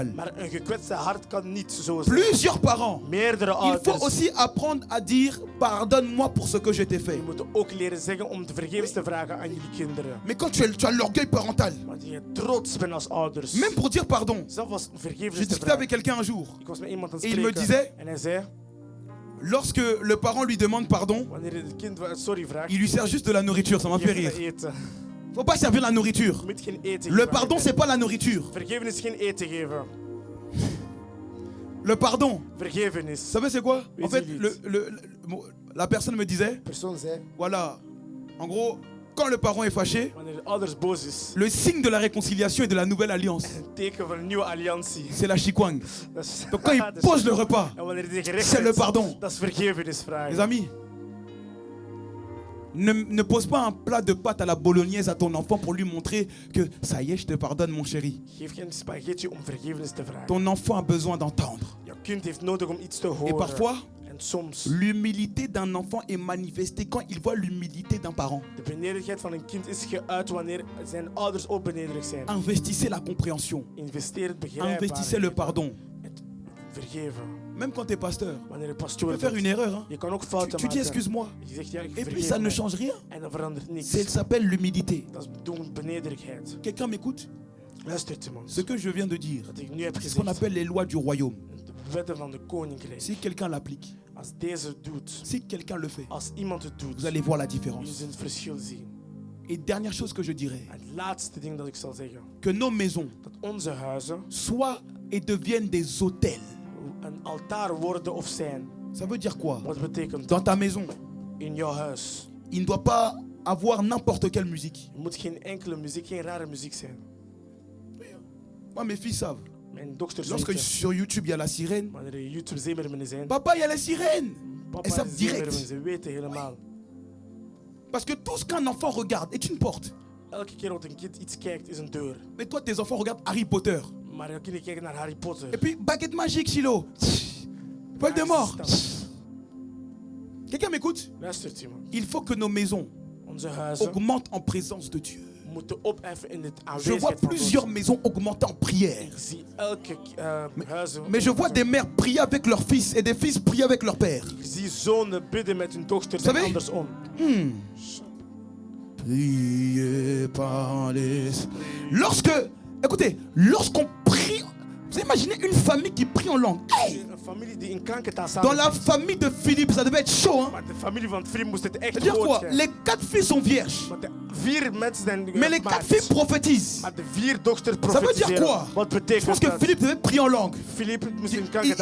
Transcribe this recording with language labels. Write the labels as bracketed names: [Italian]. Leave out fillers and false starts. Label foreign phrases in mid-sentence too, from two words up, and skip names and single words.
[Dutch] Maar een gekwetste hart kan niet zo zijn. [French] Plusieurs parents. [Dutch] Meerdere [French] Il faut [Dutch] ouders. [French] aussi apprendre à dire pardonne-moi pour ce que je t'ai fait. [Dutch] Je moet ook leren zeggen om de vergevens te vragen aan jullie kinderen. [French] Mais quand tu as l'orgueil parental, [Dutch] Want je trots bent als ouders. [French] même pour dire pardon, [Dutch] Zelf als vergevens [French] j'ai [Dutch] te [French] discuté [Dutch] vragen. [French] avec quelqu'un un jour. [Dutch] Ik was met iemand aan het [French] Et il me [Dutch] spreken. [French] disait- [Dutch] En hij zei, [French] Lorsque le parent lui demande pardon, [Dutch] wanneer het kind sorry vraagt, [French] il lui sert juste de la nourriture. Ça m'a fait [Dutch] geef [French] rire. [Dutch] hem eten. [French] Faut pas servir la nourriture. [Dutch] Je moet geen eten [French] Le [Dutch] geven. [French] pardon, c'est pas la nourriture. [Dutch] Vergeven is geen eten geven. [French] Le pardon, [Dutch] Vergeven [French] vous [Dutch] is. [French] savez c'est quoi? En fait, la personne me disait, [Dutch] De persoon zei, [French] voilà, en gros, quand le parent est fâché, [Dutch] wanneer de ouders boos is, [French] le signe de la réconciliation et de la nouvelle alliance, [Dutch] een teken van een nieuwe alliantie. [French] c'est la chikwang. [Dutch] Dat is- [French] Donc quand il [Dutch] dat is- [French] pose le repas, [Dutch] En wanneer die gerecht [French] c'est le [Dutch] is, [French] pardon. [Dutch] dat is vergevenis vragen. [French] Les amis, ne pose pas un plat de pâtes à la bolognaise à ton enfant pour lui montrer que ça y est, je te pardonne mon chéri. [Dutch] Geef geen spaghetti om vergevenis te vragen. [French] Ton enfant a besoin d'entendre. [Dutch] Jouw kind heeft nodig om iets te [French] Et [Dutch] horen. [French] parfois, [Dutch] En soms, [French] l'humilité d'un enfant est manifestée quand il voit l'humilité d'un parent. [Dutch] de benederigheid van een kind is geuit wanneer zijn ouders ook benederig zijn. [French] Investissez la compréhension. [Dutch] Investeer het [French] Investissez le [Dutch] begrijpbaar. [French] pardon. [Dutch] Het vergeven. [French] Même quand tu es pasteur, [Dutch] Wanneer je [French] tu [Dutch] pastoor [French] peux faire [Dutch] bent, [French] une erreur. Hein. [Dutch] je kan ook [French] Tu, [Dutch] fouten [French] tu dis [Dutch] maken. [French] excuse-moi. [Dutch] Je zegt ja, ik [French] Et puis [Dutch] vergeef [French] ça ne [Dutch] mij. [French] change rien. [Dutch] En dan verandert niks. [French] Ça s'appelle l'humilité. [Dutch] Dat is bedoeld benederigheid. [French] Quelqu'un m'écoute? [Dutch] Luistert iemand. [French] Ce que je viens de dire, [Dutch] Wat ik nu heb [French] c'est ce qu'on [Dutch] gezegd. [French] appelle les lois du royaume. [Dutch] De wetten van de koninkrijk. [French] Si quelqu'un l'applique, [Dutch] Als deze doet. [French] si quelqu'un le fait, [Dutch] Als iemand het doet. [French] vous allez voir la [Dutch] Je [French] différence. [Dutch] zult het verschil zien. [French] Et dernière chose que je dirais, [Dutch] En het laatste ding dat ik zal zeggen. [French] que nos maisons [Dutch] Dat onze huizen [French] soient et deviennent des hôtels. [Dutch] een altaar worden of zijn. [French] Ça veut dire quoi? [Dutch] Wat betekent [French] Dans [Dutch] dat? [French] ta maison, [Dutch] In jouw huis. [French] il ne doit pas avoir n'importe quelle musique. [Dutch] Je moet geen enkele muziek, geen rare muziek zijn. [French] Moi, mes filles savent. [Dutch] Mijn dochters [French] Lorsque [Dutch] weten. [French] sur YouTube, il y a la sirène. [Dutch] Wanneer je YouTube zeemerminnen zijn. [French] Papa, il y a la sirène. [Dutch] Papa [French] Elles savent [Dutch] is [French] direct. [Dutch] zeemermin, ze weten helemaal. [French] Parce que tout ce qu'un enfant regarde est une porte. [Dutch] Elke keer wat een kind iets kijkt is een deur. [French] Mais toi, tes enfants regardent Harry Potter. [Dutch] Maar jouw kinderen kijken naar Harry Potter. [French] Et puis, baguette magique, Chilo. Voldemort. Quelqu'un m'écoute? [Dutch] Luistert iemand. [French] Il faut que nos maisons [Dutch] Onze huizen [French] augmentent en présence de Dieu. [Dutch] moeten opheffen in het [French] Je vois [Dutch] aanwezigheid van [French] plusieurs [Dutch] God. [French] maisons augmenter en prière. [Dutch] Ik zie elke huizen. [French] Mais je vois des mères prier avec leurs fils et des fils prier avec leur père. [Dutch] Ik zie zonen bidden met hun dochters [French] Vous [Dutch] en [French] savez? [Dutch] andersom. [French] Priez par l'esprit. Lorsqu'on prie, vous imaginez une famille qui prie en langue. Hey, [Dutch] Een familie die in krankentaal [French] dans [Dutch] samen. [French] la famille de Philippe, ça devait être chaud. Hein? [Dutch] Maar de familie van het vriend moest het echt [French] C'est-à-dire [Dutch] groot [French] quoi? [Dutch] zijn. [French] Les 4 filles sont vierges. [Dutch] Want de 4 mensen zijn [French] Mais les 4 [Dutch] gemaakt. [French] filles prophétisent. [Dutch] Maar de 4 dochters [French] Ça veut dire [Dutch] profetiseren. [French] quoi? [Dutch] Wat [French] Je pense [Dutch] betekent [French] que [Dutch] dat? [French] Philippe devait prier en langue. [Dutch] Philippe moest in [French] Il